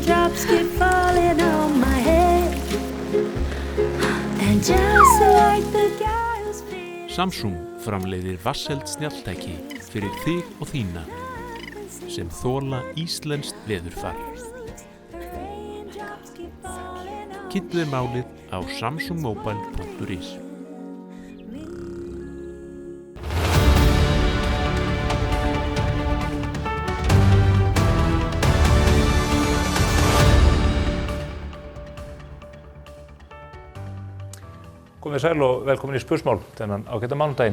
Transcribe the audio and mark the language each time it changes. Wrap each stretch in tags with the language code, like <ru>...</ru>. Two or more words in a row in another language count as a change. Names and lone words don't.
<en>Raindrops keep falling on my head. And just like the guy who's feeling.</en> <is>Samsung framleiðir vatnseld snjalltæki fyrir þig og þína sem þola íslenskt veðurfar. Kynntu þér málið á samsungmobile.is. Komið sæl og velkomin í Spursmál þennan ágæta mánudaginn.</is>